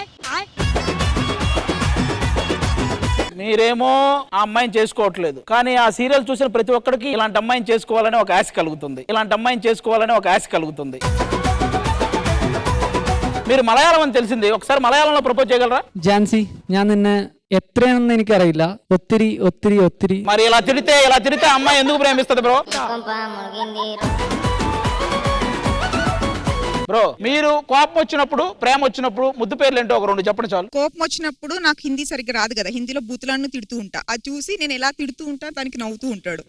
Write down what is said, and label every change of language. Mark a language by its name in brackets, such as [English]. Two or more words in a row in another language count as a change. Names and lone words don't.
[Telugu] మీరేమో ఆ అమ్మాయిని చేసుకోవట్లేదు, కానీ ఆ సీరియల్ చూసిన ప్రతి ఒక్కరికి ఇలాంటి అమ్మాయిని చేసుకోవాలని ఒక ఆశ కలుగుతుంది. మీరు మలయాళం అని తెలిసింది, ఒకసారి మలయాళంలో ప్రపోజ్ చేయగలరా? [Malayalam] ജാൻസി, ഞാൻ നിന്നെ എത്രയാണെന്ന് എനിക്കറിയില്ല, ഒത്തിരി ഒത്തിരി ഒത്തിരി. [Telugu] మరి ఇలా తిడితే అమ్మాయి ఎందుకు ప్రేమిస్తుంది బ్రో? మీరు కోపం వచ్చినప్పుడు, ప్రేమ వచ్చినప్పుడు ముద్దు పేర్లు ఏంటో ఒక రెండు చెప్పండి చాలు. కోపం వచ్చినప్పుడు నాకు హిందీ సరిగ్గా రాదు కదా, హిందీలో బూతులను తిడుతూ ఉంటా. అది చూసి నేను ఎలా తిడుతూ ఉంటా దానికి నవ్వుతూ ఉంటాడు.